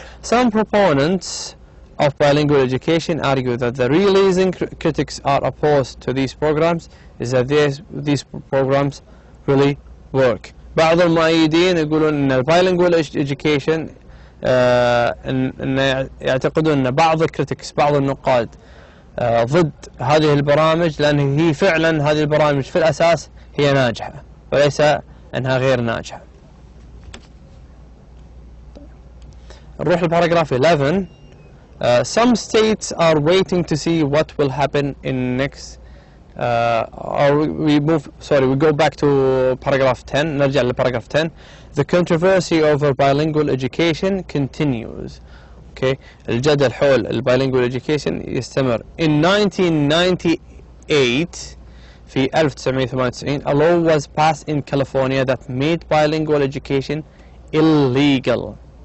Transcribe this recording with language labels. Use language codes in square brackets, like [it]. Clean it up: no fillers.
[en] Some proponents of bilingual education argue that the real reason critics are opposed to these programs is that these programs really work. [ar] بعض المؤيدين يقولون ان [en] bilingual education [ar] ان يعتقدون ان بعض الكريتكس بعض النقاد ضد هذه البرامج لان هي فعلا هذه البرامج في الاساس هي ناجحة وليس انها غير ناجحة. نروح لباراجراف 11. [en] Some states are waiting to see what will happen in next we go back to paragraph 10. [ar] نرجع لباراجراف 10. [en] The controversy over bilingual education continues. Okay. [ar] الجدل حول [en] bilingual education [ar] يستمر. [en] In 1998 [ar] في 1998 [en] a law was passed in California that made bilingual education illegal.